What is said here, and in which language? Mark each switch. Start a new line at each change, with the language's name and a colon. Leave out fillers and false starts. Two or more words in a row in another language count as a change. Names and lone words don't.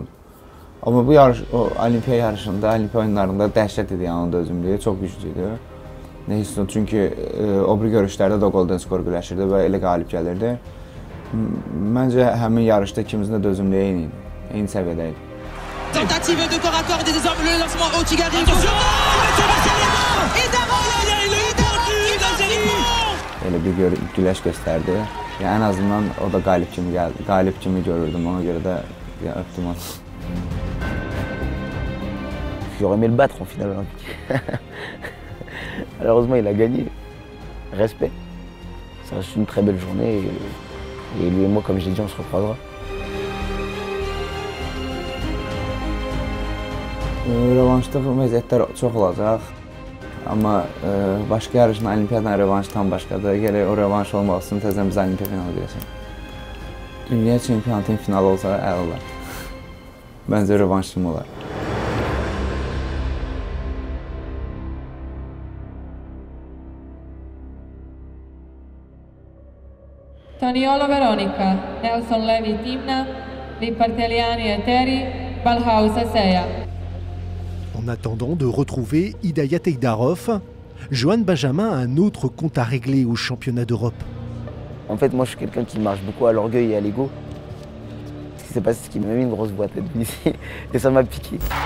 Azerbaijani: Amma bu yarış, o olimpiya yarışında, olimpiya oyunlarında dəhşət idi yəni onun dözümlüyü, çox güclüydü. Neyse, çünki o bir görüşlərdə də
English: Golden Score
Azerbaijani: güləşirdi və elə qalib gəlirdi. Məncə həmin yarışda ikimizin də dözümlüyü eyni səviyyədə idi.
French: Tentative de corps à corps des hommes, le lancement haut qui arrive.
Azerbaijani: Elə bir güləş göstərdi. Yəni, ən azından o da qalib kimi gəldi. Qalib kimi görürdüm, ona görə də öptüm onu.
French: J'aurais aimé le battre en finale olympique. Malheureusement, il a gagné. Respect. Ça reste une très belle journée et lui et moi, comme je l'ai dit, on se recroisera.
Azerbaijani: Rövanşda vəziyyətlər çox olacaq. Amma başqa yarışın olimpiyadan rövanşı tam başqadır. Gələ o rövanş olmaq üçün təzən biz olimpiya finalı deyəsən. Dünya çempionatının finalı olsa əl olar. Məncə rövanş kimi olar.
French: Toniolo Veronica, Nelson Levi Timna, Liparteliani Eteri, Balhaus Seya. En attendant de retrouver Hidayat Eydarov, Johan Benjamin a un autre compte à régler au championnat d'Europe. En fait, moi, je suis quelqu'un qui marche beaucoup à l'orgueil et à l'ego. Ce qui s'est passé, c'est qu'il m'a mis une grosse boîte ici et ça m'a piqué.